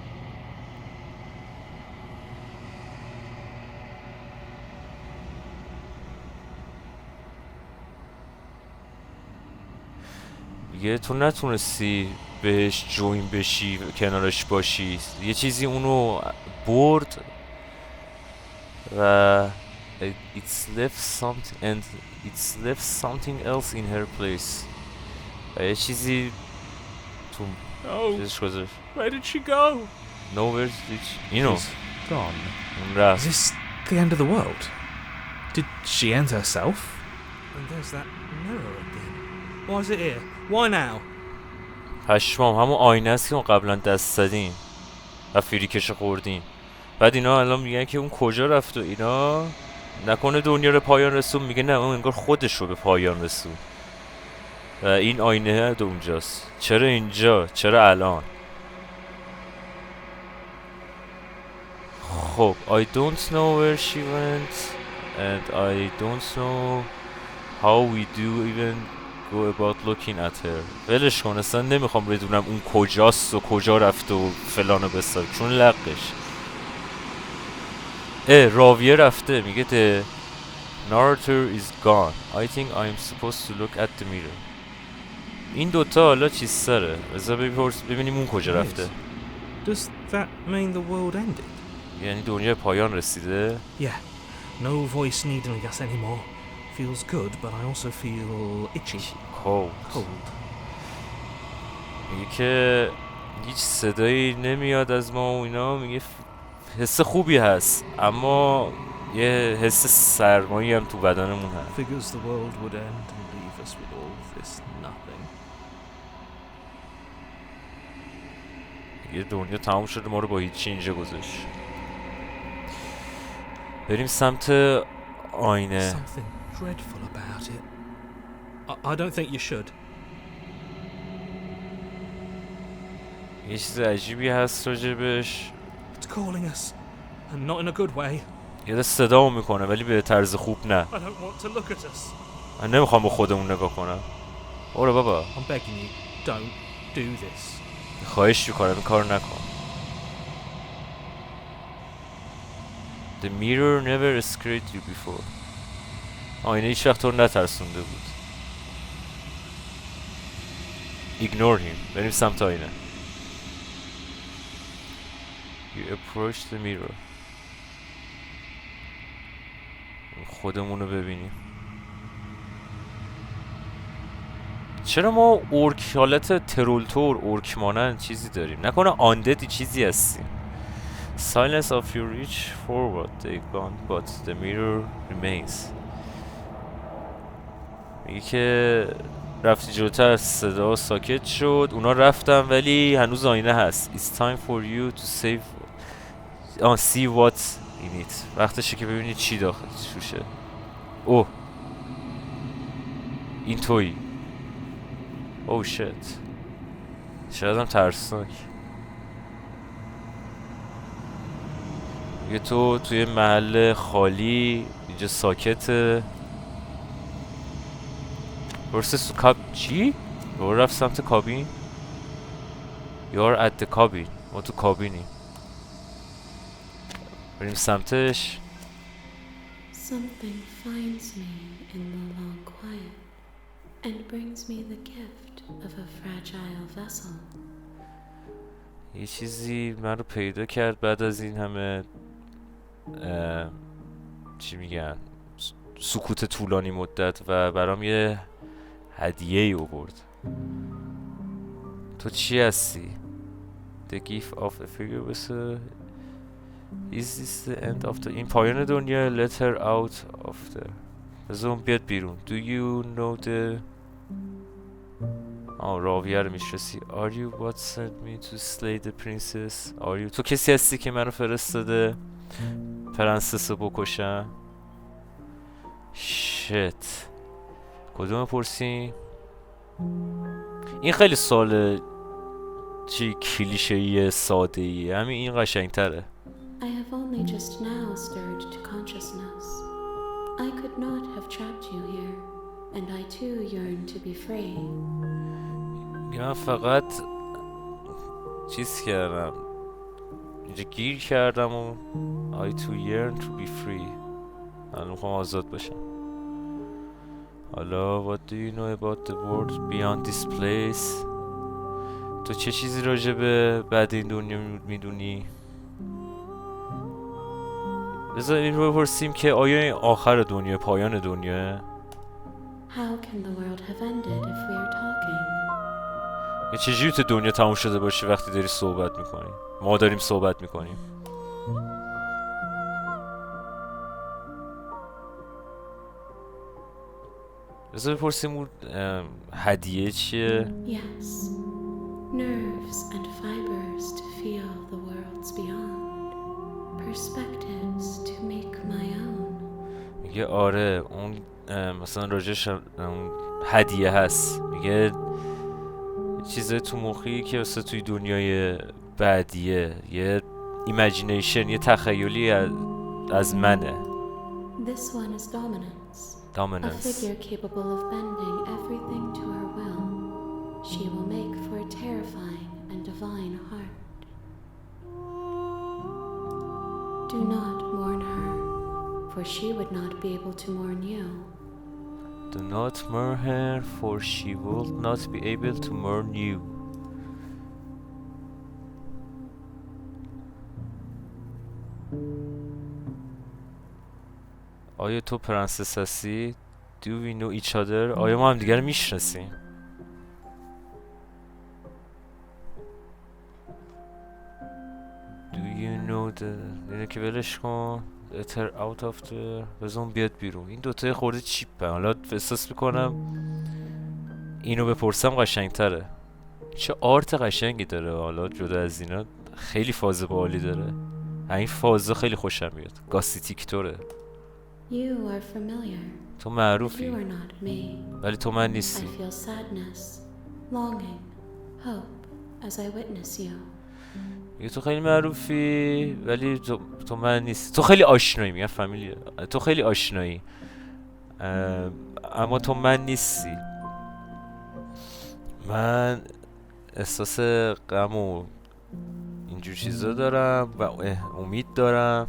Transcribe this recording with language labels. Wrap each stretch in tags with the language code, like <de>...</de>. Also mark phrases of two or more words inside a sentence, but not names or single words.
<fa>دیگه تو نتونستی بهش جوین بشی کنارش باشی، یه چیزی اونو برد و</fa> <en>it's left something else in her place</en> <fa>و یه چیزی تو چیزش گذاشت.</fa> <en>Where did she go? Nowhere did she... اینو She's gone. Is</en> <fa>رفت.</fa> <en>this the end of the world? Did she end herself? And there's that mirror again. Why is it here? Why now?</en> <fa>پشمام همون آینه است که ما قبلا دست زدیم و فریکش خوردیم. بعد اینا الان میگن که اون کجا رفت و اینا نکنه دنیا رو پایان رسون. میگه نه اون انگار خودش رو به پایان رسون و این آینه اونجاست. چرا اینجا؟ چرا الان؟</fa> <en>خب I don't know where she went and I don't know how we do even go about looking at her.</en> <fa>ولش کن اصلا نمیخوام بدونم اون کجاست و کجا رفت و فلانو بسار چون لقش. راویه رفته. میگه</fa> <en>the narrator is gone. I think I'm supposed to look at the mirror.</en> <fa>این دوتا حالا چیز سره بذار ببینیم اون کجا رفته.</fa> <en>Does that mean the world ended?</en> <fa>یعنی دنیا پایان رسیده.</fa> <en>Yeah. No voice needling us anymore. Feels good, but I also feel itchy. cold.</en> <fa>میگه که هیچ صدایی نمیاد از ما و اینا. میگه حس خوبی هست اما یه حس سرمایی هم تو بدنمون هست.</fa> <en>Figures the world would end and leave us with all this nothing.</en> <fa>یه دنیا تمام شده ما رو با هیچی اینجا گذاشت. بریم سمت آینه.</fa> <en>Something dreadful about it. I don't think you should.</en> <fa>یه چیز عجیبی هست راجبش.</fa> <en>It's calling us, and not in a good way.</en> <fa>یه دست صدا میکنه ولی به طرز خوب نه.</fa> <en>I don't want to look at us.</en> <fa>من نمیخوام با خودمون نگاه کنم. برو بابا.</fa> <en>I'm begging you, don't do this.</en> <fa>خواهش میکنم این کار نکن.</fa> <en>The mirror never scared you before.</en> <fa>آینه هیچ وقت تو رو نترسونده بود.</fa> <en>Ignore him.</en> <fa>بریم سمت آینه.</fa> <en>You approach the mirror.</en> <fa>خودمون رو ببینیم. چرا ما اورک حالت ترولتور اورک مانند چیزی داریم؟ نکنه آنددی چیزی هستیم.</fa> <en>Silence of you reach forward they gone but the mirror remains.</en> <fa>میگه که رفتی جلوتر صدا ساکت شد، اونا رفتن ولی هنوز آینه هست.</fa> <en>It's time for you to save see what's in it.</en> <fa>وقتشه که ببینید چی داخل توشه. اوه این تویی. اوه شت، شاید هم ترسناک. میگه تو توی محل خالی اینجا ساکته. برسه تو چی؟ رو رفت سمت کابین.</fa> <en>You're at the cabin.</en> <fa>ما تو کابینیم. بریم سمتش.</fa> <en>Something finds me in the long quiet and brings me the gift of a fragile vessel.</en> <fa>یه چیزی من رو پیدا کرد بعد از این همه چی میگن سکوت طولانی مدت و برام یه هدیه ای آورد. تو چی هستی؟</fa> <en>The gift of a figure vessel. Is this the end of the...</en> <fa>این پایان دنیا.</fa> <en>Let her out of the...</en> <fa>بذار بیاد بیرون.</fa> <en>Do you know the...</en> <fa>راویه رو میشناسی.</fa> <en>Are you what sent me to slay the princess? Are you...</en> <fa>تو کسی هستی که منو فرستاده پرنسس رو بکشم؟ Shit. کدوم پرسیم؟ این خیلی سوال چی کلیشه‌ای ساده‌ای. همین این قشنگ‌تره.</fa> <en>I have only just now stirred to consciousness. I could not have trapped you here, and I too yearn to be free.</en> <fa>من فقط چیز کردم اینجا گیر کردم و</fa> <en>I too yearn to be free.</en> <fa>من میخوام آزاد باشم.</fa> <en>حالا what do you know about the world beyond this place؟</en> <fa>تو چه چیزی راجع به بعد این دنیا میدونی؟ بذار این رو بپرسیم که آیا این آخر دنیا پایان دنیا؟</fa> <en>How can the world have ended if we are talking?</en> <fa>یه چجوری تو دنیا تموم شده باشه وقتی داری صحبت میکنی؟ ما داریم صحبت میکنیم. بذار بپرسیم اون هدیه چیه؟</fa> <en>Yes, nerves and fibers to feel the worlds beyond, perspectives to make my own.</en> <fa>میگه آره اون مثلا راجعش هدیه هست. میگه چیزای تو مخی که مثلا توی دنیای بعدیه، یه ایمیجینیشن، یه تخیلی از منه.</fa> <en>This one is dominance. A Dominance. figure capable of bending everything to her will. She will make for a terrifying and divine heart. Do not mourn her, for she would not be able to mourn you. Do not mourn her, for she will not be able to mourn you.</en> <fa>آیا تو پرنسس هستی؟</fa> <en>Do we know each other؟</en> <fa>آیا ما هم دیگر رو میشناسیم؟</fa> <en>Do you know the...</en> <fa>اینه که ولش کن.</fa> <en>Let her out of the...</en> <fa>بذار بیاد بیرون. این دوتای خورده چیپه. حالا احساس میکنم اینو بپرسم قشنگتره. چه آرت قشنگی داره. حالا جدا از اینا خیلی فاز باحالی داره. این فازا خیلی خوشم میاد. گاستیکتوره.</fa> <en>You are familiar.</en> <fa>تو</fa> <en>You</en> <fa>معروفی</fa> <en>are not me.</en> <fa>ولی تو من</fa> <en>I</en> <fa>نیستی.</fa> <en>feel sadness, longing, hope as I witness you.</en> <fa>میگه تو خیلی معروفی ولی تو من نیستی. تو خیلی آشنایی. میگن فامیلی. تو خیلی آشنایی اما تو من نیستی. من احساس غم و اینجور چیزا دارم و امید دارم.</fa>